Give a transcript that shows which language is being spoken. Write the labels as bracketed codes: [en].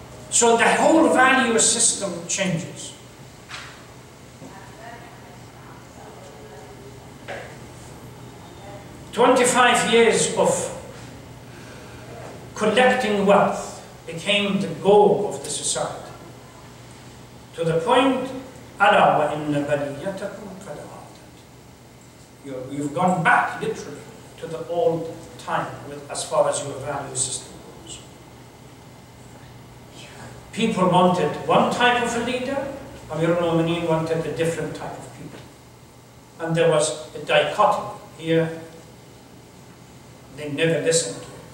[en] So the whole value system changes. "25 years of collecting wealth, became the goal of the society. To the point, [ar] أَلَا وَإِنَّ بَلِيَّتَكُمْ قَدْ عَادَتْ. [en] You've gone back, literally, to the old time as far as your value system goes. People wanted one type of a leader, Amir al-Mu'mineen wanted a different type of people. And there was a dichotomy here. They never listened to it.